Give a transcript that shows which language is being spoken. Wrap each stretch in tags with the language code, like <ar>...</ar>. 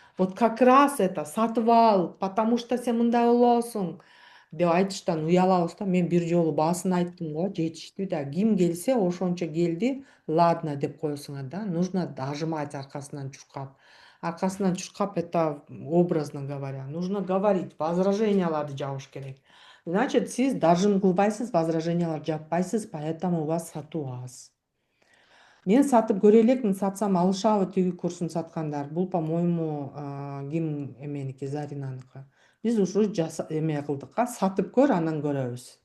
<ru>Вот как раз это</ru> <ky>сатып ал,</ky> <ru>потому что</ru> <ky>сен мындай болосуң деп айтыштан уялабыз да. Мен бир жолу баасын айттым го, жетиштүү да. Ким келсе ошончо келди, ладно деп коесуңар да.</ky> <ru>Нужно дожимать</ru> <ky>аркасынан чуркап.</ky> <ru>Аркасынан чуркап, это образно говоря. Нужно говорить,</ru> <ky>возраженияларды жабыш керек. Значит, сиз дожим кылбайсыз, возраженияларды жаппайсыз,</ky> <ru>поэтому у вас</ru> <ky>сатуу аз. Мен сатып көрө элекмин, сатсам алышабы тиги курсун саткандар. Бул, по-моему, ким эменики, Заринаныкы. Биз ушу эме кылдык, сатып көр, анан көрөбүз.</ky>